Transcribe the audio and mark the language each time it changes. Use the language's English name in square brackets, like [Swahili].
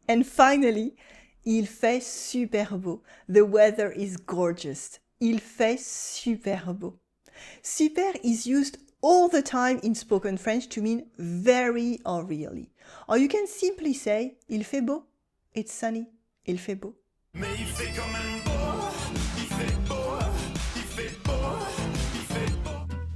[English] And finally, [French] il fait super beau. [English] The weather is gorgeous. [French] Il fait super beau. [English] Super is used all the time in spoken French to mean very or really. Or you can simply say, [French] il fait beau. [English] It's sunny. [French] Il fait beau. Mais il fait quand même beau, il fait beau, il fait beau, il fait beau.